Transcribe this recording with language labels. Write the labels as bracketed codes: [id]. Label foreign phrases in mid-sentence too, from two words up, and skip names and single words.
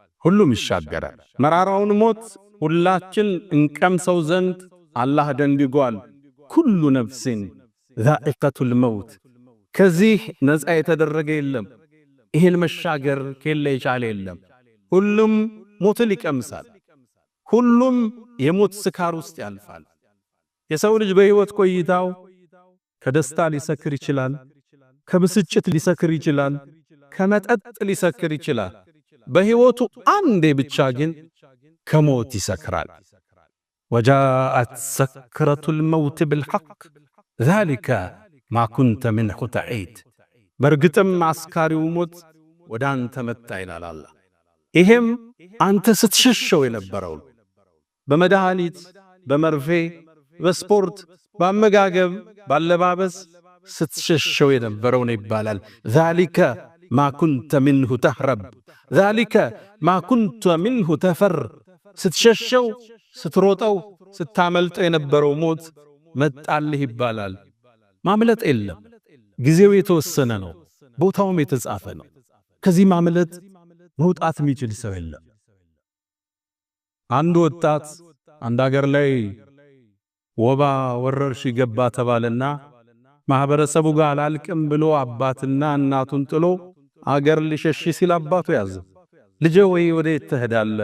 [am] ሁሉም ይሻገራል። መራራውን ሞት ሁላችን እንቀምሰው ዘንድ አላህ ደንግጓል። [ar] كل نفس ذائقة الموت። [am] ከዚህ ነፃ የተደረገ የለም። ይሄን መሻገር ከሌለ የቻለ የለም። ሁሉም ሞትን ይቀምሳል። ሁሉም የሞት ስካር ውስጥ ያልፋል። የሰው ልጅ በህይወት ቆይታው ከደስታ ሊሰክር ይችላል፣ ከብስጭት ሊሰክር ይችላል፣ ከመጠጥ ሊሰክር ይችላል። በህይወቱ አንዴ ብቻ ግን ከሞት ይሰክራል። [ar] وجاءت سكرة الموت بالحق ذلك ما كنت منه تعيد። [am] በርግጥም አስካሪው ሞት ወደ አንተ መጣ ይላል አላህ። ይሄም አንተ ስትሸሸው የነበረው በመድኃኒት፣ በመርፌ፣ በስፖርት፣ በአመጋገብ፣ ባለባበስ ስትሸሸው የነበረው ነው ይባላል። [ar] ذلك ما كنت منه تهرب ذلك ما كنت منه تفر። [am] ስትሸሸው ስትሮጠው ስታመልጠው የነበረው ሞት መጣልህ ይባላል። ማምለጥ የለም። ጊዜው የተወሰነ ነው፣ ቦታውም የተጻፈ ነው። ከዚህ ማምለጥ መውጣት የሚችል ሰው የለም። አንድ ወጣት አንድ ሀገር ላይ ወባ ወረርሽኝ ገባ ተባለና ማህበረሰቡ ጋር አላልቅም ብሎ አባትና እናቱን ጥሎ አገር ሊሸሽ ሲል አባቱ ያዘ። ልጄ ወይ ወዴት ትሄዳለህ?